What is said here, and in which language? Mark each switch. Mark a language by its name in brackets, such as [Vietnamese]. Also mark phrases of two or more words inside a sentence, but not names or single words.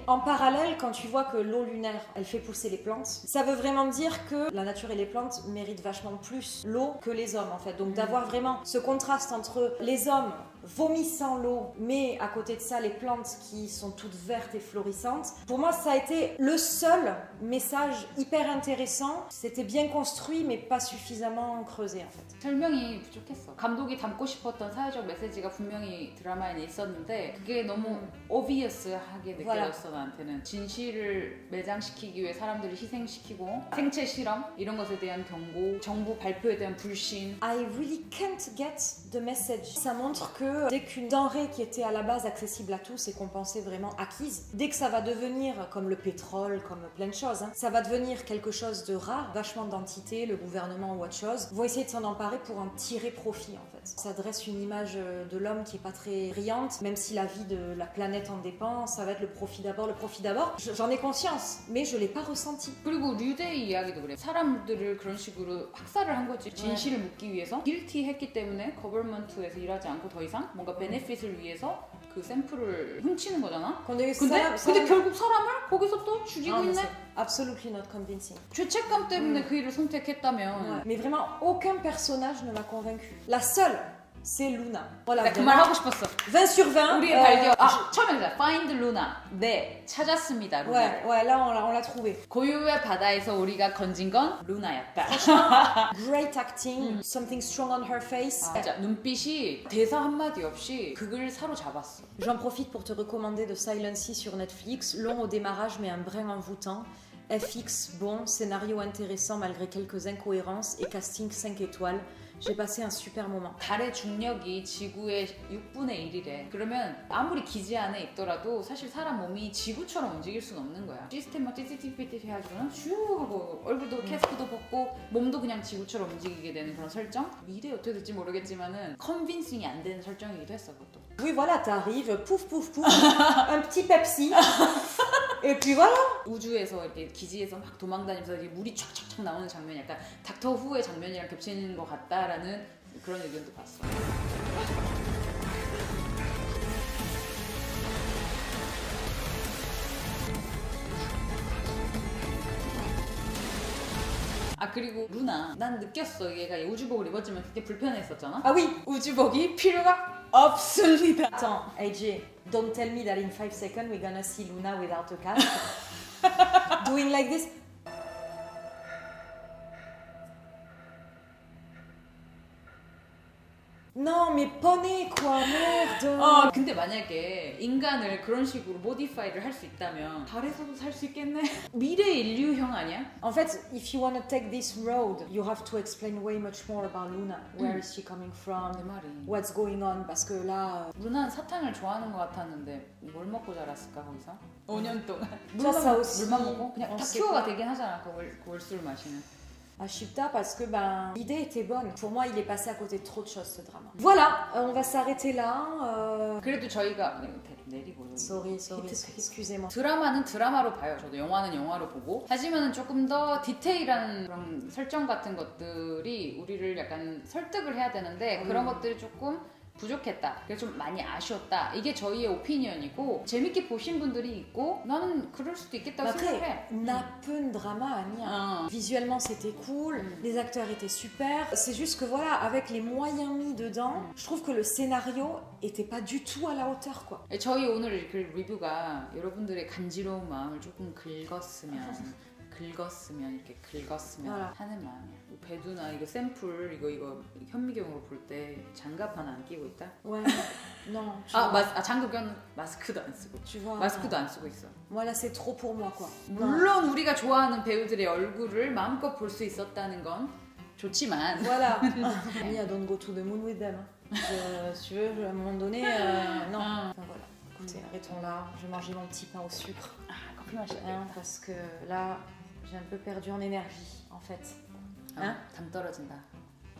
[French] En parallèle, quand tu vois que l'eau lunaire, elle fait pousser les plantes, ça veut vraiment dire que la nature et les plantes méritent vachement plus l'eau que les hommes en fait. Donc d'avoir vraiment ce contraste entre les hommes vomissant l'eau, mais à côté de ça, les plantes qui sont toutes vertes et florissantes. Pour moi, ça a été le seul message hyper intéressant. C'était bien construit, mais pas suffisamment creusé, en fait. [Korean] 설명이 부족했어. 감독이 담고 싶었던 사회적 메시지가 분명히 드라마에 있었는데 그게 너무 obvious하게 느껴졌어. 나한테는 진실을 매장시키기 위해 사람들을 희생시키고 생체 실험 이런 것에 대한 경고, 정부 발표에 대한 불신. [English] I really can't get the message. [French] Ça montre que que dès qu'une denrée qui était à la base accessible à tous et qu'on pensait vraiment acquise, dès que ça va devenir comme le pétrole, comme plein de choses, hein, ça va devenir quelque chose de rare, vachement d'entités, le gouvernement ou autre chose, vont essayer de s'en emparer pour en tirer profit en fait. Ça dresse une image de l'homme qui est pas très brillante, même si la vie de la planète en dépend, ça va être le profit d'abord, le profit d'abord. J'en ai conscience, mais je l'ai pas ressenti. [Korean] 그리고 류데이 이야기도 그래. 사람들을 그런 식으로 학살을 한 거지. 진실을 묻기 위해서 길티했기 때문에 거버먼트에서 일하지 않고 더 이상 뭔가 베네핏을 위해서 그 샘플을 훔치는 거잖아. 근데 결국 사람을 거기서 또 죽이고 있네. [English] Absolutely not convincing. [Korean] 죄책감 때문에 그 일을 선택했다면. [French] Ouais. Mais vraiment, aucun personnage ne m'a convaincu. La seule, c'est Luna. Voilà, [Korean] 나 그 말 하고 싶었어. [French] 20 sur 20. [Korean] 우리의 발견. 처음에 [English] Find Luna. [Korean] 네, 찾았습니다. 루나를. [French] Ouais, là on l'a trouvé. [Korean] 고유의 바다에서 우리가 건진 건 루나였다. [English] Great acting, something strong on her face. [Korean] 진짜 눈빛이 대사 한마디 없이 극을 사로잡았어. [French] J'en profite pour te recommander de Silent Sea sur Netflix. Long au démarrage, mais un brin envoûtant. FX bon, scénario intéressant malgré quelques incohérences et casting 5 étoiles. J'ai passé un super moment. [Korean] 달의 중력이 지구의 6분의 1이래. 그러면 아무리 기지 안에 있더라도 사실 사람 몸이 지구처럼 움직일 수는 없는 거야. 시스템만 찌찌찌삐삐 해가지고는 슈 하고 얼굴도 캐스크도 벗고 몸도 그냥 지구처럼 움직이게 되는 그런 설정? 미래에 어떻게 될지 모르겠지만은 컨빈싱이 안 되는 설정이기도 했어 그것도. [French] Oui voilà, t'arrives, pouf pouf pouf, un petit Pepsi. Et puis voilà. [Korean] 우주에서 이렇게 기지에서 막 도망다니면서 이렇게 물이 촥촥촥 나오는 장면이 약간 닥터 후의 장면이랑 겹치는 것 같다라는 그런 의견도 봤어. 그리고 루나 난 느꼈어. 얘가 우주복을 입었지만 되게 불편했었잖아. [French] Ah oui. [Korean] 우주복이 필요가 없습니다. [English] Attends, AJ, don't tell me that in 5 seconds we're gonna see Luna without a cask. Doing like this. [French] Non mais poney quoi, merde. [Korean] 근데 만약에 인간을 그런 식으로 모디파이를 할 수 있다면 달에서도 살 수 있겠네. 미래 인류형 아니야? [French] En fait, [English] if you want to take this road, you have to explain way much more about Luna. Where is she coming from? [Korean] 내 말이. [English] What's going on? [French] Parce que là, [Korean] 루나는 사탕을 좋아하는 것 같았는데 뭘 먹고 자랐을까 거기서? 5년 동안 [French] aussi. [Korean] 물만 먹고 그냥 [French] On sait [Korean] 다큐어가 [French] pas. [Korean] 되긴 하잖아. 그 월술 마시는. [French] à Chipta, parce que ben, l'idée était bonne. Pour moi, il est passé à côté de trop de choses, ce drama. Voilà, on va s'arrêter là. [Korean] 그래도 저희가 내리고 [English] Sorry, [Korean] 히트. [French] excusez-moi. [Korean] 드라마는 드라마로 봐요. 저도 영화는 영화로 보고. 하지만 조금 더 디테일한 그런 설정 같은 것들이 우리를 약간 설득을 해야 되는데 그런 것들이 조금 부족했다. 그래서 좀 많이 아쉬웠다. 이게 저희의 오피니언이고 재밌게 보신 분들이 있고 나는 그럴 수도 있겠다고 생각해. 나쁜 드라마 아니야. [French] Visuellement c'était cool, les acteurs étaient super. C'est juste que voilà, avec les moyens mis dedans, je trouve que le scénario était pas du tout à la hauteur quoi. [Korean] 저희 오늘 그 리뷰가 여러분들의 간지러운 마음을 조금 긁었으면 이렇게 긁었으면 하는 마음이야. 배두나 이거 샘플 이거 현미경으로 볼 때 장갑 하나 안 끼고 있다? [French] Ouais, non. [Korean] 장갑 껴는 마스크도 안 쓰고. [French] Tu vois, [Korean] 마스크도 안 쓰고 있어. [French] Voilà, c'est trop pour moi quoi. [Korean] 물론 우리가 좋아하는 배우들의 얼굴을 마음껏 볼 수 있었다는 건 좋지만. [French] Voilà. [English] I don't go to the moon with them. [French] Si tu veux, à un moment donné, non. Enfin voilà. Écoutez, arrêtons là. Je vais manger mon petit pain au sucre. [Korean] 커피 마셔야 돼. [French] Parce que là, j'ai un peu perdu en énergie en fait. [Korean] 당 떨어진다.